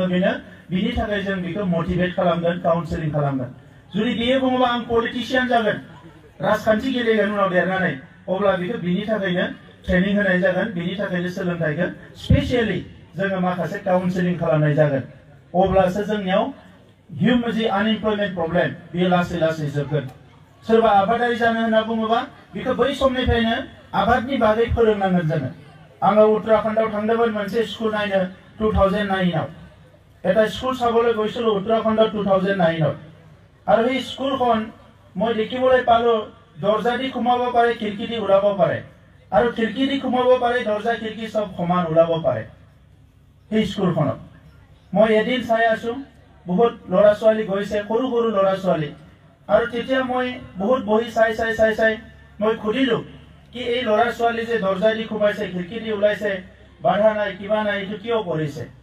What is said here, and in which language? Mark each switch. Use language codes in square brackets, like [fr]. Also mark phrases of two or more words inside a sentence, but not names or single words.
[brx] बेनो बिनि थाखाय जों बेखौ मोटिवेट खालामगोन काउन्सेलिं खालामगोन जुदि बियो बुङोबा आं पलिटिशियान जागोन राजखान्थि गेलेगोन उनाव देरनानै अब्ला बेखौ बिनि थाखायनो ट्रेनिं होनाय जागोन बिनि थाखायनो सोलोंथाइखौ स्पेशली जोङो माखासे काउन्सेलिं खालामनाय जागोन अब्लासो जोंनियाव ह्यूमन जि [en] unemployment problem [brx] बे लासै लासै जोबगोन सोरबा आबादारि जानो होनना बुङोबा बेखौ बै समनिफ्रायनो आबादनि बागै फोरोंनांगोन जोङो आङो उत्तराखन्डआव थांदोंमोन मोनसे स्कुल नायनो [as] 2009 आव এটা স্কুল চাবলৈ গৈছিলো উত্তৰাখণ্ডত 2009 আৰু এই স্কুলখন মই দেখিবলৈ পালো দৰ্জা দি সোমাব পাৰে খিৰিকী দি ওলাব পাৰে আৰু খিৰিকী দি সোমাব পাৰে দৰ্জা খিৰিকী সব সমান ওলাব পাৰে এই স্কুলখনত মই এদিন চাই আছো বহুত ল'ৰা ছোৱালী গৈছে সৰু সৰু ল'ৰা ছোৱালী আৰু তেতিয়া মই বহুত বহি চাই মই খুদিলো কি এই ল'ৰা ছোৱালী যে দৰ্জা দি সোমাইছে খিৰিকী দি ওলাইছে বাধা নাই কিবা নাই এটো কিয় কৰিছে